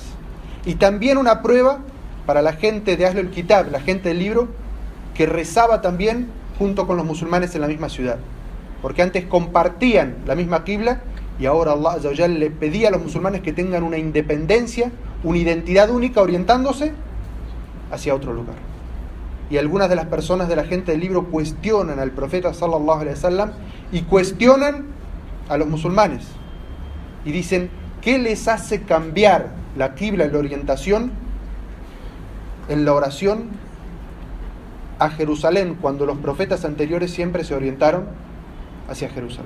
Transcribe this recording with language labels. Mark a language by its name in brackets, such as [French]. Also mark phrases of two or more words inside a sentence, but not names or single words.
[Spanish] Y también una prueba para la gente de [Arabic] أهل الكتاب, [Spanish] la gente del libro, que rezaba también junto con los musulmanes en la misma ciudad. Porque antes compartían la misma qibla y ahora Allah [Arabic] عز وجل [Spanish] le pedía a los musulmanes que tengan una independencia, una identidad única, orientándose hacia otro lugar. Y algunas de las personas de la gente del libro cuestionan al profeta [Arabic] صلى الله عليه وسلم [Spanish] y cuestionan a los musulmanes. Y dicen, ¿qué les hace cambiar la qibla y la orientación en la oración a Jerusalén cuando los profetas anteriores siempre se orientaron hacia Jerusalén?